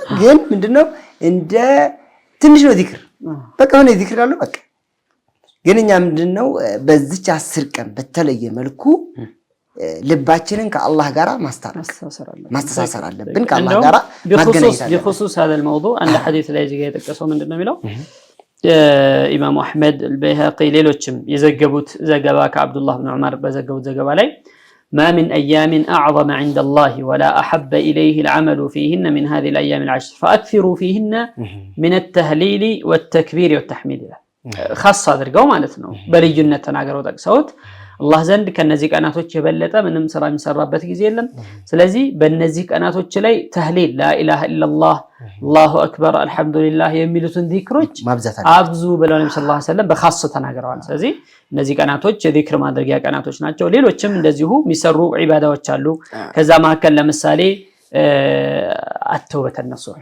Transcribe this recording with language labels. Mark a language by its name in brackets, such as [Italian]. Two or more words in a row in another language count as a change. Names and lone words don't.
[Amharic] ግን ምንድነው እንደ ትንሽ ነው ዚክር። በቃ ሆነ ዚክር አለው በቃ። ግን እኛ ምንድነው በዚች 10 ቀን በተለየ መልኩ ልባችንን ከአላህ ጋር ማስተሳሰር አለብን። ከአላህ ጋር ማገናኘት አለብን። [Arabic] بخصوص هذا الموضوع عند حديث [Amharic] ላይ እዚህ ጋር የተጠቀሰው ምንድነው የሚለው ኢማሙ አህመድ አልበይሃቂ ሌሎችም የዘገቡት ዘገባ ከአብዱላህ ኢብኑ ዑመር በዘገቡት ዘገባ ላይ ما [Arabic] من أيام أعظم عند الله ولا أحب إليه العمل فيهن من هذه الأيام العشر فأكثروا فيهن من التهليل والتكبير والتحميد [Amharic] خاصة አድርገው ማለት ነው በልዩነት ተናገረው ጠቅሰውት አላህ ዘንድ ከነዚህ ቀናቶች የበለጠ ምንም ስራ የሚሰራበት ጊዜ የለም። ስለዚህ በእነዚህ ቀናቶች ላይ ተህሊል [Arabic] لا إله إلا الله الله أكبر الحمد لله [Amharic] የሚሉትን ዚክሮች አብዙ ብለው ነብዩ [Arabic] صلى الله عليه وسلم [Amharic] በኻስ ተናግረዋል። ስለዚህ እነዚህ ቀናቶች የዚክር ማድረጊያ ቀናቶች ናቸው። ሌሎችም እንደዚሁ የሚሰሩ ዒባዳዎች አሉ። ከዛ መካከል ለምሳሌ [Arabic] التوبة النصوح